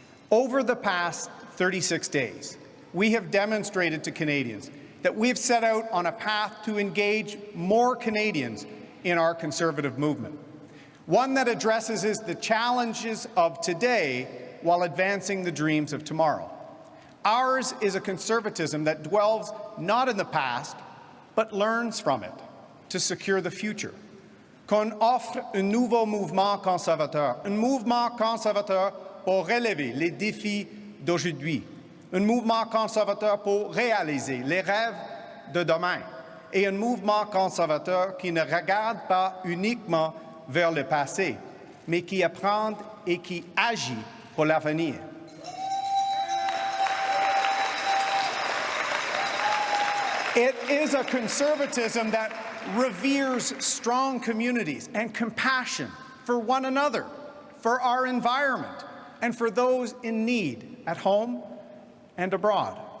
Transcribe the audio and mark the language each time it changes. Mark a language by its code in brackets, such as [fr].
[en] Over the past 36 days, we have demonstrated to Canadians that we have set out on a path to engage more Canadians in our Conservative movement, one that addresses the challenges of today while advancing the dreams of tomorrow. Ours is a conservatism that dwells not in the past, but learns from it to secure the future. [fr] Qu'on offre un nouveau mouvement conservateur, un mouvement conservateur pour relever les défis d'aujourd'hui, un mouvement conservateur pour réaliser les rêves de demain et un mouvement conservateur qui ne regarde pas uniquement vers le passé, mais qui apprend et qui agit pour l'avenir. [en] It is a conservatism that reveres strong communities and compassion for one another, for our environment, and for those in need at home and abroad.